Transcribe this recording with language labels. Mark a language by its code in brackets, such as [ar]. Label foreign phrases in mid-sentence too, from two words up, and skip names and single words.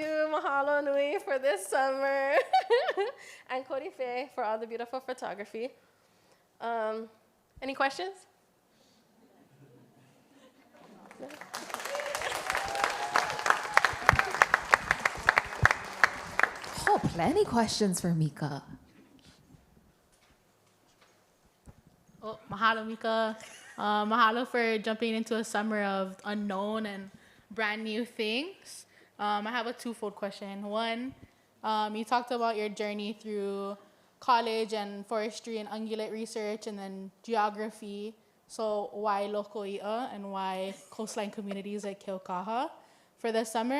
[haw] Mahalo nui [en] for this summer. And Cody Faye for all the beautiful photography. Any questions? Oh, plenty questions for Mika. Oh, mahalo, Mika. Mahalo for jumping into a summer of unknown and brand new things. I have a twofold question. One, you talked about your journey through college and forestry and ungulate research and then geography. So why Lokoi'a and why coastline communities like Keaukaha for the summer?